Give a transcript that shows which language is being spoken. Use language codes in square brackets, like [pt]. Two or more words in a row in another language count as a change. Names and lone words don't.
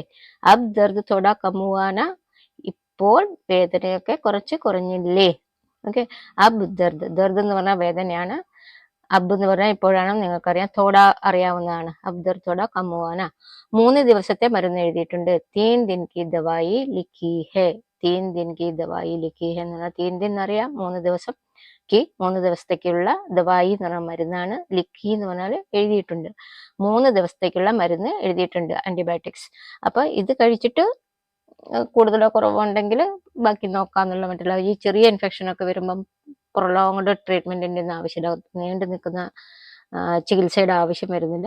[hi] अब दर्द थोड़ा कम हुआ ना, [ml] ഇപ്പോൾ വേദനയൊക്കെ കുറച്ച് കുറഞ്ഞില്ലേ? ഓക്കെ, [hi] अब दर्द, [ml] ദർദ് എന്ന് പറഞ്ഞാൽ വേദനയാണ്. അബ് എന്ന് പറഞ്ഞാൽ ഇപ്പോഴാണ്, നിങ്ങൾക്കറിയാം. തോട അറിയാവുന്നതാണ്. [hi] अब दर्द थोड़ा कम हुआ ना. [ml] 3 ദിവസത്തെ മരുന്ന് എഴുതിയിട്ടുണ്ട്. [hi] 3 दिन की दवाई लिखी है. 3 दिन की दवाई लिखी है [ml] എന്ന് പറഞ്ഞാൽ 3 दिन അറിയാം, 3 ദിവസം. 3 ദിവസത്തേക്കുള്ള ദവായി എന്ന് പറഞ്ഞ മരുന്നാണ്. ലിഖി എന്ന് പറഞ്ഞാൽ എഴുതിയിട്ടുണ്ട്. 3 ദിവസത്തേക്കുള്ള മരുന്ന് എഴുതിയിട്ടുണ്ട്, ആന്റിബയോട്ടിക്സ്. അപ്പൊ ഇത് കഴിച്ചിട്ട് കൂടുതലോ കുറവോ ഉണ്ടെങ്കിൽ ബാക്കി നോക്കാന്നുള്ള മറ്റുള്ള. ഈ ചെറിയ ഇൻഫെക്ഷൻ ഒക്കെ വരുമ്പം [en] prolonged treatment [ml] ഒന്നും ആവശ്യമില്ല, നീണ്ടു നിൽക്കുന്ന ചികിത്സയുടെ ആവശ്യം വരുന്നില്ല.